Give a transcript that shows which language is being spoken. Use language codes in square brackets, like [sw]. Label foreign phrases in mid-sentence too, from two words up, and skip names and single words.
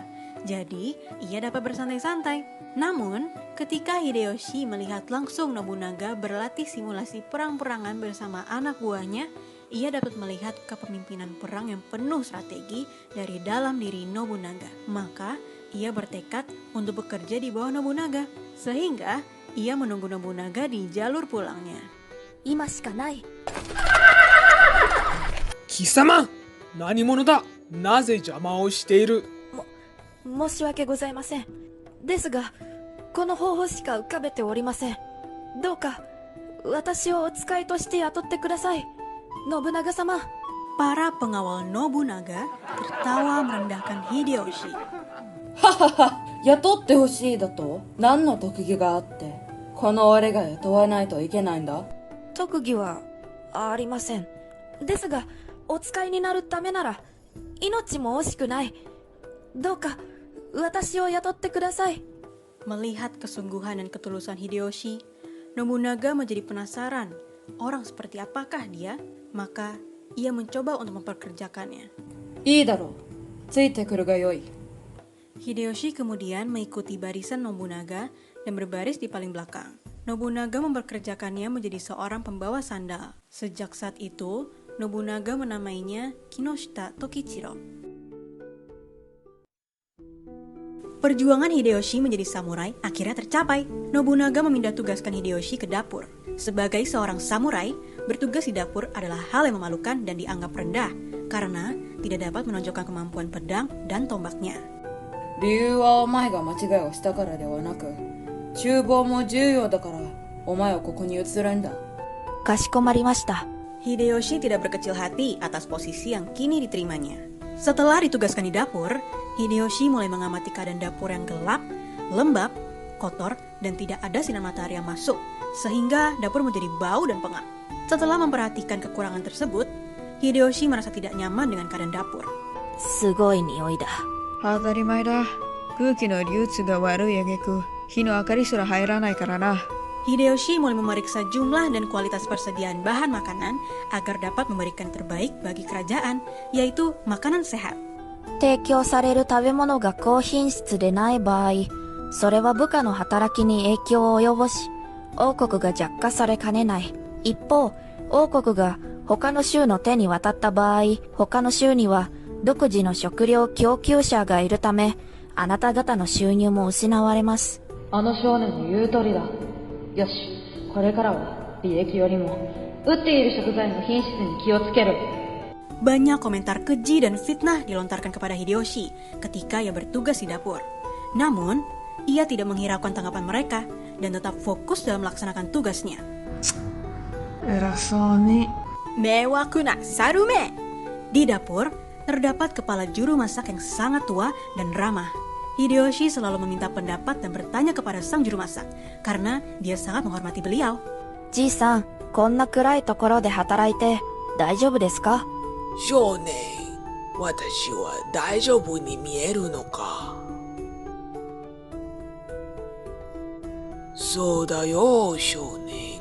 [id] Jadi, ia dapat bersantai-santai. Namun, ketika Hideyoshi melihat langsung Nobunaga berlatih simulasi perang-perangan bersama anak buahnya, ia dapat melihat kepemimpinan perang yang penuh strategi dari dalam diri Nobunaga. Maka, ia bertekad untuk bekerja di bawah Nobunaga, sehingga ia menunggu Nobunaga di jalur pulangnya. [ja] 今しかない。貴様、何者だ。なぜ邪魔をしている。申し訳ございません。ですが、この方法しか浮かべておりません。どうか、私をお使いとして雇ってください。信長様。 [id] Para pengawal Nobunaga tertawa merendahkan Hideyoshi. [ja] ははは、雇ってほしいだと何の特技があって、この俺が雇わないといけないんだ。特技はありません。ですが、お使いになるためなら、命も惜しくない。どうか、私を雇ってください。 [id] Melihat kesungguhan dan ketulusan Hideyoshi, Nobunaga menjadi penasaran orang seperti apakah dia, maka ia mencoba untuk memperkerjakannya. [ja] いいだろう。ついてくるがよい。 [id] Hideyoshi kemudian mengikuti barisan Nobunaga dan berbaris di paling belakang. Nobunaga memperkerjakannya menjadi seorang pembawa sandal. Sejak saat itu, Nobunaga menamainya Kinoshita Tokichiro. Perjuangan Hideyoshi menjadi samurai akhirnya tercapai. Nobunaga memindah tugaskan Hideyoshi ke dapur. Sebagai seorang samurai, bertugas di dapur adalah hal yang memalukan dan dianggap rendah karena tidak dapat menonjolkan kemampuan pedang dan tombaknya. [ja] 理由はお前が間違いをしたからではなく、厨房も重要だからお前をここに移るんだ。かしこまりました。 [id] Hideyoshi tidak berkecil hati atas posisi yang kini diterimanya. Setelah ditugaskan di dapur, Hideyoshi mulai mengamati keadaan dapur yang gelap, lembab, kotor, dan tidak ada sinar matahari yang masuk, sehingga dapur menjadi bau dan pengap. Setelah memperhatikan kekurangan tersebut, Hideyoshi merasa tidak nyaman dengan keadaan dapur. [ja] すごい匂いだ。当たり前だ。空気の流通が悪い挙句、火の明かりすら入らないからな。 [id] Hideyoshi mulai memeriksa jumlah dan kualitas persediaan bahan makanan agar dapat memberikan terbaik bagi kerajaan, yaitu makanan sehat. [ja] 提供される食べ物が高品質でない場合、それは部下の働きに影響を及ぼし、王国が弱化されかねない。一方、王国が他の州の手に渡った場合、他の州には独自の食料供給者がいるため、あなた方の収入も失われます。あの少年の言う通りだ。よし、これからは利益よりも売っている食材の品質に気をつける。 [id] Banyak komentar keji dan fitnah dilontarkan kepada Hideyoshi ketika ia bertugas di dapur. Namun, ia tidak menghiraukan tanggapan mereka dan tetap fokus dalam melaksanakan tugasnya. [ja] 偉そうに。 Mewakuna Sarume! [id] Di dapur, terdapat kepala juru masak yang sangat tua dan ramah. Hideyoshi selalu meminta pendapat dan bertanya kepada sang juru masak karena dia sangat menghormati beliau. [ja] じいさん、こんな暗いところで働いて大丈夫ですか？少年、私は大丈夫に見えるのか？そうだよ、少年。